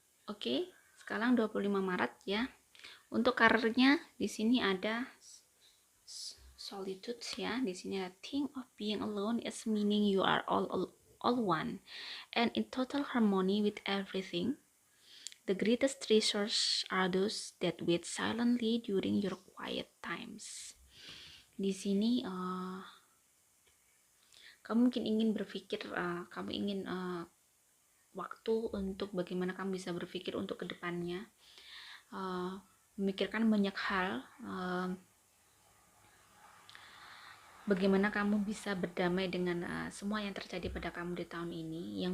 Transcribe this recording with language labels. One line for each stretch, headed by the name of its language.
Indonesian: Oke, sekarang 25 Maret ya. Untuk karirnya di sini ada solitude ya. Di sini ada
English: think of being alone is meaning you are all one and in total harmony with everything. The greatest treasures are those that wait silently during your quiet times.
Indonesian: Di sini kamu mungkin ingin berpikir, kamu ingin waktu untuk bagaimana kamu bisa berpikir untuk kedepannya, memikirkan banyak hal, bagaimana kamu bisa berdamai dengan semua yang terjadi pada kamu di tahun ini.